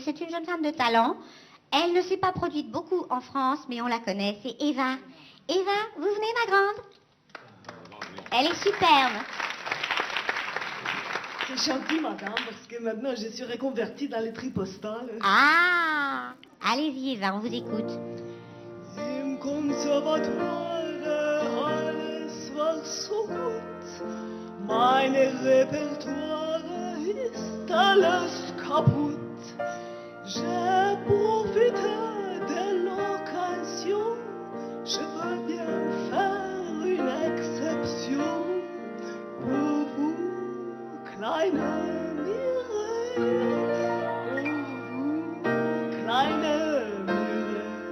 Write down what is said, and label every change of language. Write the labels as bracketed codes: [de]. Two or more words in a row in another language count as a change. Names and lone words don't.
[fr] C'est une jeune femme de talent. Elle ne s'est pas produite beaucoup en France, mais on la connaît. C'est Eva. Eva, vous venez, ma grande? Elle est superbe. C'est gentil, madame, parce que maintenant je suis reconvertie dans les tripostales. Ah, allez-y, Eva, on vous écoute. [de] Im Konservatoire alles war so gut, meine Repertoire ist alles kaputt. [fr] J'ai profité de l'occasion, je veux bien faire une exception pour vous, [de] kleine Mireille, [fr] pour vous, [de] kleine Mireille.